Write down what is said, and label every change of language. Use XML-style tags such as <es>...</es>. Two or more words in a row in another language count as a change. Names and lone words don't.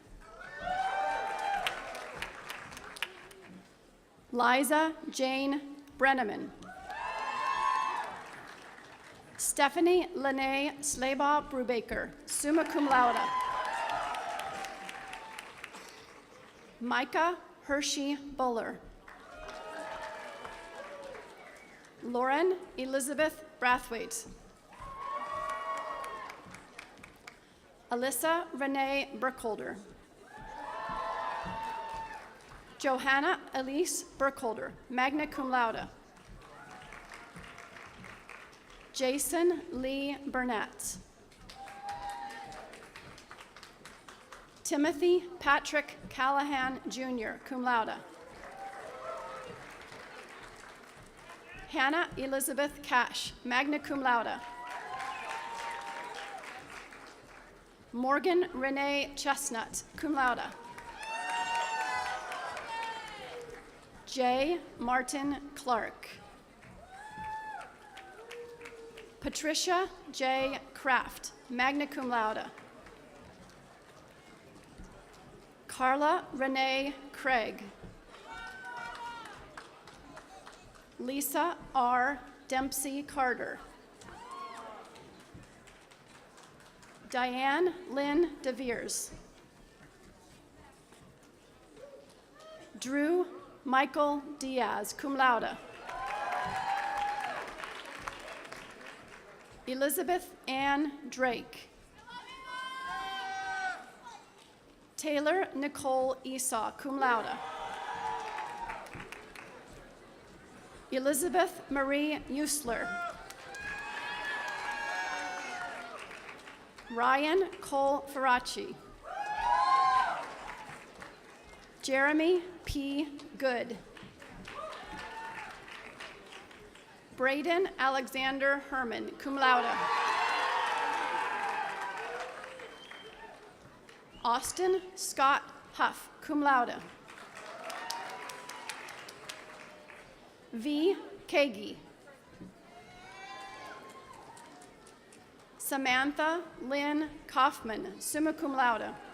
<en>Liza Jane Brenneman. Stephanie Lene Slabaugh Brubaker,</en> <la>summa cum laude.</la> <en>Micah Hershey Buller. Lauren Elizabeth Brathwaite. Alyssa Renee Burkholder. Johanna Elise Burkholder,</en> <la>magna cum laude.</la> <en>Jason Lee Burnett. Timothy Patrick Callahan Jr.,</en> <la>cum laude.</la> <en>Hannah Elizabeth Cash,</en> <la>magna cum laude.</la> <en>Morgan Renee Chestnut,</en> <la>cum laude.</la> <en>J. Martin Clark. Patricia J. Kraft,</en> <la>magna cum laude.</la> <en>Carla Renee Craig. Lisa R. Dempsey Carter. Diane Lynn DeVeers. Drew Michael Diaz,</en> <la>cum laude.</la> <en>Elizabeth Ann Drake. Taylor Nicole Esau,</en> <la>cum laude.</la> <en>Elizabeth Marie Usler. Ryan Cole Faraci. Jeremy P. Good. Braden Alexander Herman,</en> <la>cum laude.</la> <en>Austin Scott Huff,</en> <la>cum laude.</la> <en>V. Kagi. Samantha Lynn Kaufman,</en> <la>summa cum laude.</la>